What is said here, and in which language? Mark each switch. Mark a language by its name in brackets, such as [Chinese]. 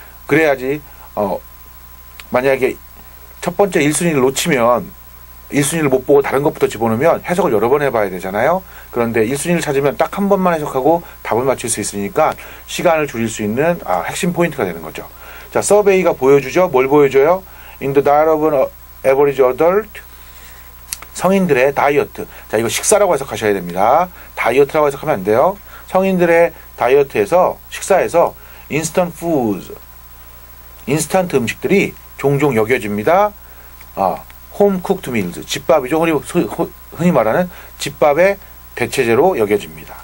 [Korean] 그래야지 만약에 첫 번째 1순위를 놓치면 1순위를 못 보고 다른 것부터 집어넣으면 해석을 여러 번 해봐야 되잖아요. 그런데 1순위를 찾으면 딱 한 번만 해석하고 답을 맞출 수 있으니까 시간을 줄일 수 있는 핵심 포인트가 되는 거죠. 자, 서베이가 보여주죠. 뭘 보여줘요? [English] In the diet of an average adult, [Korean] 성인들의 다이어트. 자, 이거 식사라고 해석하셔야 됩니다. 다이어트라고 해석하면 안 돼요. 성인들의 다이어트에서, 식사에서 [English] instant foods, [Korean] 인스턴트 음식들이 종종 여겨집니다. 홈 쿠크드 밀즈, 집밥이죠. 흔히 말하는 집밥의 대체제로 여겨집니다.